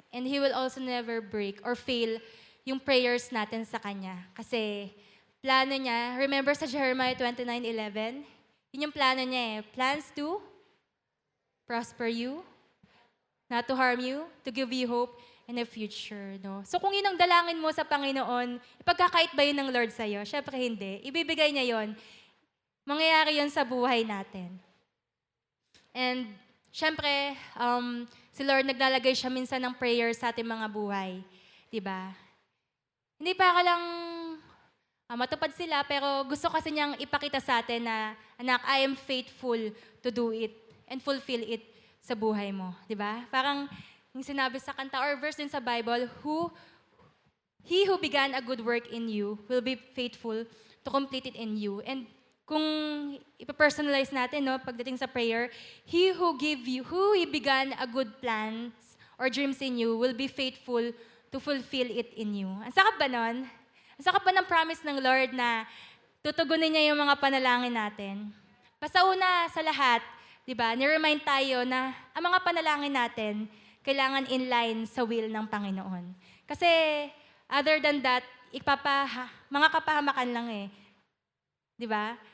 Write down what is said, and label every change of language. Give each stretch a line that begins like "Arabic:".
English: And He will also never break or fail
Filipino: yung prayers natin sa Kanya. Kasi plano niya, remember sa Jeremiah 29:11? Yun yung plano niya eh.
English: Plans to prosper you, not to harm you, to give you hope and a future.
Filipino: No? So kung yun ang dalangin mo sa Panginoon, ipagkakait ba yun ng Lord sa'yo? Syempre hindi. Ibibigay niya yun. Mangyayari yun sa buhay natin. And syempre, si Lord naglalagay siya minsan ng prayer sa ating mga buhay. Diba? Hindi pa ka lang matupad sila, pero gusto kasi niyang ipakita sa atin na, anak,
English: I am faithful to do it and fulfill it
Filipino: sa buhay mo. Diba? Parang yung sinabi sa kanta or verse din sa Bible,
English: He who began a good work in you will be faithful to complete it in you. And
Filipino: kung ipapersonalize natin, no, pagdating sa prayer,
English: He who began a good plans or dreams in you will be faithful to fulfill it in you.
Filipino: Ang sakap ba nun? Ang sakap ba ng promise ng Lord na tutugunin niya yung mga panalangin natin? Basta una sa lahat, di ba, ni-remind tayo na ang mga panalangin natin kailangan in line sa will ng Panginoon. Kasi other than that, mga kapahamakan lang eh. Di ba?